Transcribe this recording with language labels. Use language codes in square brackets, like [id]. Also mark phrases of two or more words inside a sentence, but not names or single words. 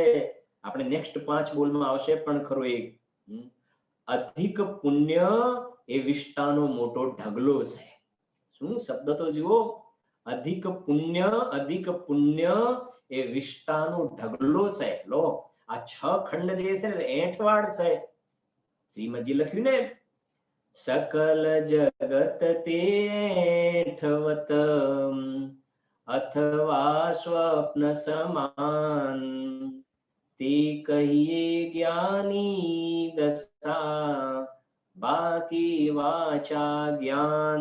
[gu] આપણે નેક્સ્ટ 5 બોલમાં આવશે પણ ખરો એક. અધિક પુણ્ય એ વિષ્ટાનો મોટો ઢગલો છે. શું શબ્દ તો જુઓ. અધિક પુણ્ય એ વિષ્ટાનો ઢગલો છે. લો આ 6 ખંડ જે છે ને 8 વાળ છે. શ્રીમદજી લખ્યું ને સકલ જગત તેઠવત અથવા સ્વપ્ન સમાન તે કહીએ જ્ઞાની દશા બાકી વાચા જ્ઞાન.